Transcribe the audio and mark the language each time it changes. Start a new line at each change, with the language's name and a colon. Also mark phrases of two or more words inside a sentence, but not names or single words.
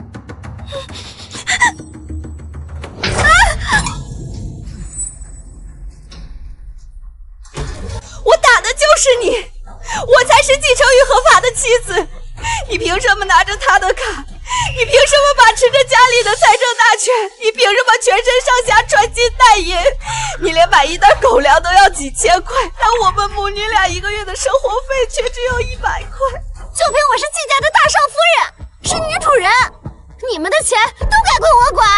Chinese: 我打的就是你，我才是季承宇合法的妻子，你憑什麼拿着他的卡？你憑什麼把持着家裡的財政大權？你憑什麼全身上下穿金戴銀？你連買一袋狗糧都要幾千塊，但我們母女倆一個月的生活費卻只有100塊。就憑我是季家的大少夫人，是女主人，你們的錢都該歸我管。